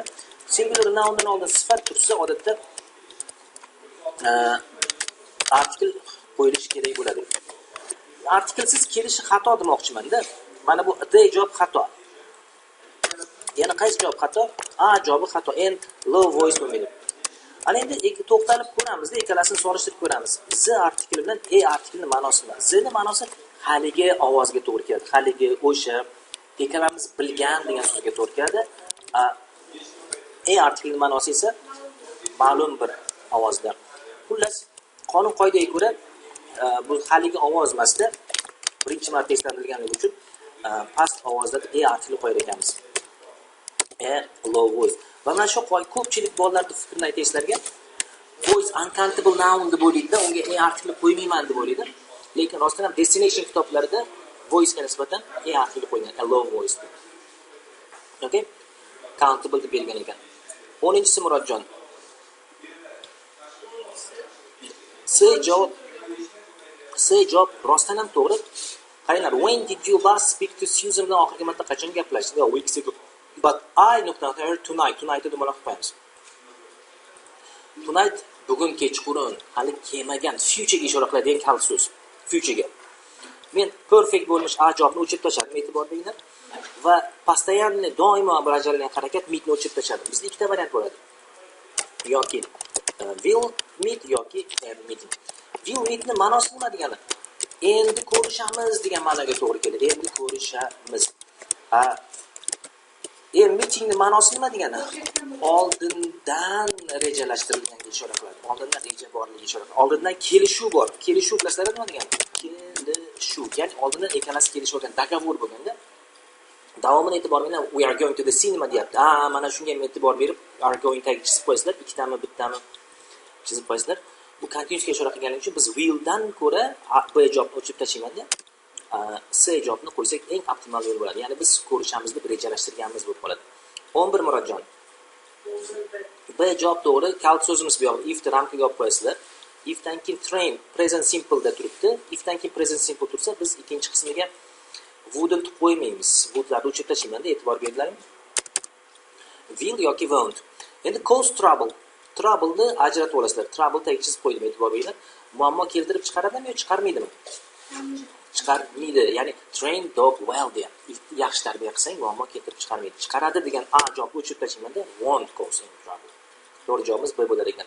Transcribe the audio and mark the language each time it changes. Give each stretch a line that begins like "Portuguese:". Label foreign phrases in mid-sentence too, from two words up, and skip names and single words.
English: Singular noundan
Uzbek: oldin sifat tursa, odatda artikel qo'yilishi kerak bo'ladi. Artikelsiz kelishi xato demoqchiman-da. Mana bu D javob xato. Yana qaysi javob xato? A javobi xato.
English: And low voice bo'lmaydi.
Uzbek: Ana endi to'xtalib ko'ramiz-da, ikkalasini solishtirib ko'ramiz. Z artikli bilan E artiklining ma'nosi nima? Z ning ma'nosi haligi ovozga to'g'ri keladi. Haligi o'sha ikkalamiz bilgan degan so'zga to'g'ri keladi. E artiklining ma'nosi esa ma'lum bir ovozda. Xullas, qonun qoidaga ko'ra bu haligi ovoz emasda, birinchi marta eslantirilganligi uchun past ovozda E artikli qo'yar ekanmiz.
English: E low voice.
Uzbek: Va mana shu ko'pchilik bolalarning fikrini aytaysizlarga,
English: voice uncountable noun
Uzbek: deb o'ylaydi, unga E artikli qo'ymayman deb o'ylaydi. Lekin rostdan ham destination kitoblarida voice ga nisbatan E artikli qo'ygan,
English: a low voice.
Uzbek: Okay? Countable deb belgilangan ekan. 10-si Murodjon. C javob rostdan ham to'g'ri. Qaranglar,
English: when did you last speak to Susan
Uzbek: bilan oxirgi marta qachon gaplashdingiz?
English: Weeks ago. But I heard tonight
Uzbek: deb ma'lum qo'yamiz. Tonight bugun kechqurun, hali kelmagan, future ga ishora qiladigan kal so'z. Future ga. Men perfect bo'lmish A javobni o'chirib tashladim, e'tibor beringlar. Va постоянно doimo bajarilgan harakat meetni o'chirib tashladim. Bizda ikkita variant bo'ladi. Yoki
English: will meet
Uzbek: yoki meeting.
English: Will meetni
Uzbek: ma'nosi nima degani? Endi ko'rishamiz degan ma'noga to'g'ri keladi. Endi ko'rishamiz. Meetingni ma'nosi nima degani? Oldindan rejalashtirilganga ishora qiladi. Oldindan reja borligiga ishora qiladi. Oldindan kelishuv bor. Kelishuv bilasizlar nima degani? Kelishuv, ya'ni oldindan ikkalasi kelishib olgan, dogovor bo'lganda davomini e'tibor bilan
English: we are going to the cinema
Uzbek: deyapti. Mana shunga ham e'tibor berib
English: are going
Uzbek: tag chizib qo'yasizlar, ikkitami bittami chizib qo'yasizlar. Bu continuousga ishora qilganligi uchun biz will dan ko'ra B javobni o'chirib tashlaymanda C javobni qo'ysak eng optimal yo'l bo'ladi. Ya'ni biz ko'rishamiz deb rejalashtirganimiz bo'lib qoladi. 11 Murodjon. B javob to'g'ri. Kalt so'zimiz bu yoqda if ramkaga olib qo'yasizlar. If dan keyin train
English: present simple
Uzbek: da turibdi. If dan keyin
English: present simple
Uzbek: tursa, biz ikkinchi qismiga wouldn't qo'ymaymiz. Would'larni o'chirib tashlaymanda, e'tibor beringlarmi?
English: Will yoki won't. Endi cause trouble.
Uzbek: Trouble'ni ajratib olasizlar. Trouble tag chizib qo'ydim, e'tibor beringlar. Muammo keltirib chiqaradimi yoki chiqarmaydimi? Chiqarmaydi. Ya'ni
English: train dog well
Uzbek: deya. Yaxshi tarbiya qilsang muammo keltirib chiqarmaydi. Chiqaradi degan A javob o'chirib tashlaymanda
English: won't cause any trouble.
Uzbek: To'g'ri javobimiz B bo'lar ekan.